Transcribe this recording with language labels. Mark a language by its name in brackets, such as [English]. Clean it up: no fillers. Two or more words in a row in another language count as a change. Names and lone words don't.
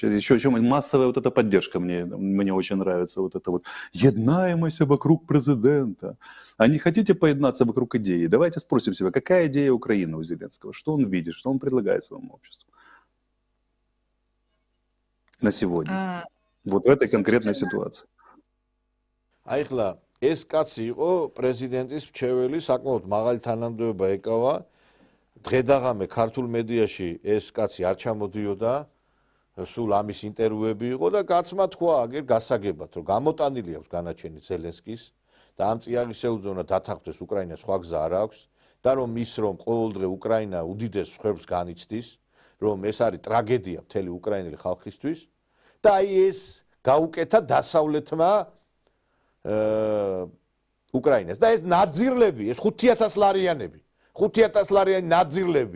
[Russian] Еще чем массовая вот эта поддержка мне очень нравится, вот это вот «Еднаемость вокруг президента». А не хотите поеднаться вокруг идеи? Давайте спросим себя, какая идея Украины у Зеленского? Что он видит, что он предлагает своему обществу на сегодня? Вот в этой конкретной ситуации. [Georgian] Айхла, ეს კაცი იყო პრეზიდენტის მრჩეველი, საკმაოდ მაღალი თანამდებობა ეკავა. დღედაღამე ქართულ მედიაში ეს კაცი არ ჩამოდიოდა. სულ ამის ინტერვიუები იყო და კაცმა თქვა აგერ გასაგებად, რომ გამოტანილი აქვს განაჩენი ზელენსკის და ამ წიაღისეულზე უნდა დათანხმდეს უკრაინას სხვა გზა არ აქვს და რომ ყოველდღე უკრაინა უდიდეს ხერხს განიცდის, რომ ეს არის ტრაგედია მთელი უკრაინელი ხალხისთვის და აი ეს გაუკეთა დასავლეთმა უკრაინას და ეს ნაძირლები, ეს 5000 ლარიანები 5000 ლარიანი ნაძირლები.